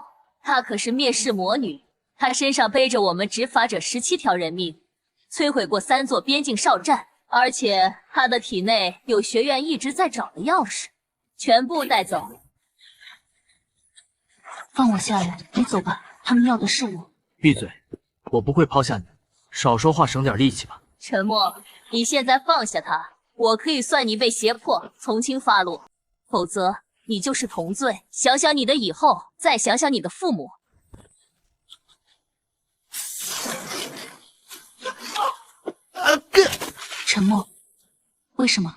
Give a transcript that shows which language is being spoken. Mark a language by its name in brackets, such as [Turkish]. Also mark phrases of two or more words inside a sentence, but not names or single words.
[Chinese] 她可是滅世魔女，她身上背着我們執法者17條人命，摧毀過3座邊境哨站，而且她的體內有學院一直在找的鑰匙，全部帶走。放我下來，你走吧，他們要的是我。閉嘴，我不會拋下你，少說話，省點力氣吧。沉默，你現在放下他，我可以算你被脅迫，從輕發落，否則你就是同罪。想想你的以後，再想想你的父母。沉默，為什麼？